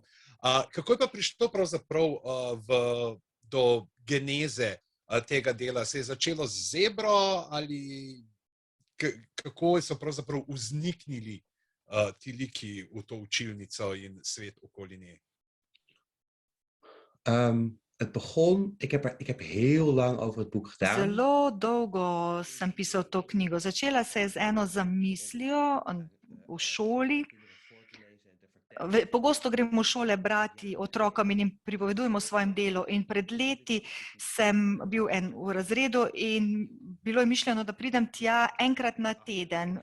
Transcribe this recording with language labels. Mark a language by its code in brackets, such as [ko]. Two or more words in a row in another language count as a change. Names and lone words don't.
[sl] Kako je pa prišlo pravzaprav do geneze tega dela? Se je začelo z Zebro ali kako so pravzaprav vzniknili ti liki v to učilnico in svet okoli nje? [nl] Het begon, ik heb heel lang over het boek gedaan. [sl] Zelo dolgo sem pisal to knjigo. Začela se je z eno zamislijo v šoli. Pogosto gremo v šole brati otrokom in jim pripovedujemo o svojem delu. In pred leti sem bil v razredu in bilo je mišljeno, da pridem tja enkrat na teden.